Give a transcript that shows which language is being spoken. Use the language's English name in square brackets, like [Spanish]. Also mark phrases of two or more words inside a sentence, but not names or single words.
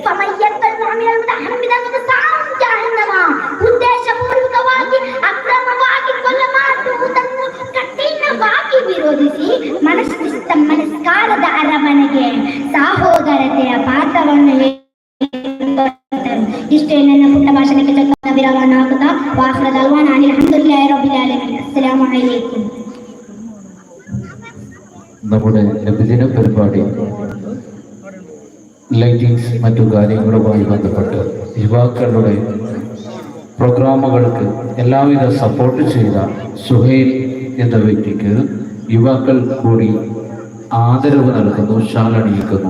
[Kannada] ಉದ್ದೇಶಪೂರ್ವಕವಾಗಿ ಅಕ್ರಮವಾಗಿ ಕೊಲೆ ಮಾಡುವುದನ್ನು ಕಠಿಣವಾಗಿ ವಿರೋಧಿಸಿ ಮನಸ್ಕಾರದ ಅರಮನೆಗೆ ಸಹೋದರತೆಯ ಪಾತ್ರವನ್ನು ಇಷ್ಟೇ ನನ್ನ ಪುಟ್ಟ ಭಾಷಣಕ್ಕೆ ಚೊಕ್ಕ ವಿರಾಮವನ್ನು ಹಾಕುತ್ತಾ [Arabic] وآخر دعوانا الحمد لله رب العالمين. السلام عليكم. [Malayalam] നമ്മുടെ നബിദിന പരിപാടി ലൈറ്റിങ്സ് മറ്റു കാര്യങ്ങളുമായി ബന്ധപ്പെട്ട് യുവാക്കളുടെ പ്രോഗ്രാമുകൾക്ക് എല്ലാവിധ സപ്പോർട്ട് ചെയ്ത സുഹൈൽ എന്ന വ്യക്തിക്ക് യുവാക്കൾ കൂടി ആദരവ് നൽകുന്നു, ഷാൾ അണിയിക്കുന്നു.